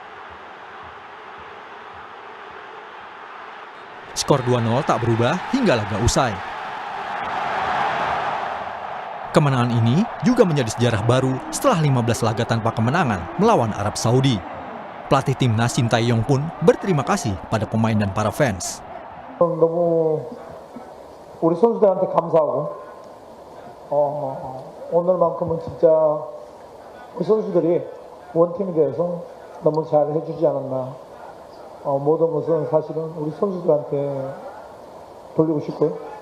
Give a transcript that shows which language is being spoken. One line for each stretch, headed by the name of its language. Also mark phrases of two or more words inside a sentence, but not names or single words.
Indonesian: Skor 2-0 tak berubah hingga laga usai. Kemenangan ini juga menjadi sejarah baru setelah 15 laga tanpa kemenangan melawan Arab Saudi. Pelatih timnas Shin Tae-yong pun berterima kasih pada pemain dan para fans.
Korean: 너무 우리 선수들한테 감사하고 오늘만큼은 진짜 우리 선수들이 원팀이 되어서 너무 잘 해주지 않았나. 모든 것은 사실은 우리 선수들한테 돌리고 싶고요.